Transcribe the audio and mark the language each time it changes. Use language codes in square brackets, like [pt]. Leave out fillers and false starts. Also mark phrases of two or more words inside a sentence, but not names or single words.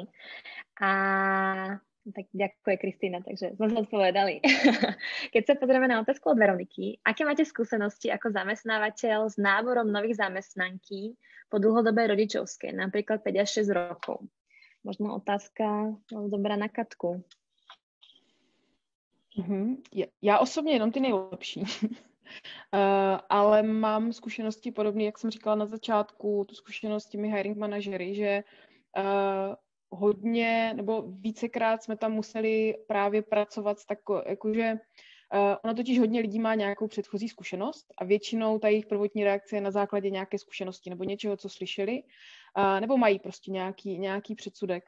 [sk] A tak ďakujem, Kristýna, takže sme zodpovedali. Keď sa pozrieme na otázku od Veroniky, aké máte skúsenosti ako zamestnávateľ s náborom nových zamestnanky po dlhodobej rodičovskej, napríklad 5 až 6 rokov? Možno otázka dobrá na Katku. [cs] Já osobně jenom ty nejlepší, ale mám zkušenosti podobné, jak jsem říkala na začátku, tu zkušenost s těmi hiring manažery, že hodně nebo vícekrát jsme tam museli právě pracovat s jakože ono totiž hodně lidí má nějakou předchozí zkušenost a většinou ta jejich prvotní reakce je na základě nějaké zkušenosti nebo něčeho, co slyšeli, nebo mají prostě nějaký předsudek.